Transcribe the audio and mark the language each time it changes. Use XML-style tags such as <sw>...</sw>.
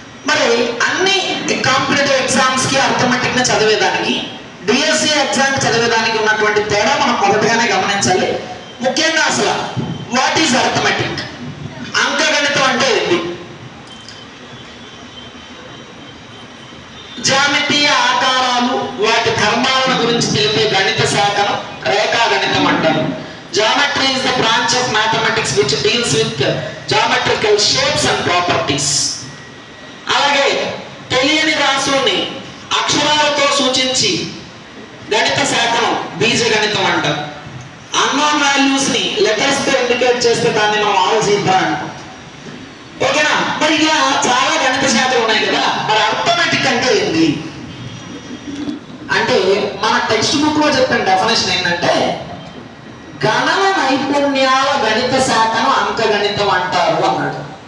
<te>మరి అన్ని కాంపిటేటివ్ ఎగ్జామ్స్కి అర్థమెటిక్గా చదివేదానికి డిఎస్సి ఎగ్జామ్ చదివేదానికి ఉన్నటువంటి తేడా మనం మొదటగానే గమనించాలి. ముఖ్యంగా అసలు</te> <en>what is arithmetic,</en> <te>అంకగణితం అంటే ఏంటి? జ్యామితీయ ఆకారాలు వాటి ధర్మాలను గురించి తెలిపే గణిత శాఖను రేఖాగణితం అంటారు.</te> <en>Geometry is the branch of mathematics which deals with geometrical shapes and properties.</en> <te>అలాగే తెలియని రాశుల్ని అక్షరాలతో సూచించి గణిత శాఖను బీజగణితం అంటారు. అన్నోన్ వాల్యూస్ ని లెటర్స్ తో ఇండికేట్ చేస్తే దాన్ని మనం ఆల్జీబ్రా అంటాం. ఓకేనా? మరి ఇలా చాలా గణిత శాఖలు ఉన్నాయి కదా. మరి అర్థమెటిక్ అంటే ఏంటి అంటే మన టెక్స్ట్ బుక్ లో చెప్పిన డెఫినేషన్ ఏంటంటే గణన నైపుణ్యాల గణిత శాఖను అంకగణితం అంటారు అన్నాడు.</te>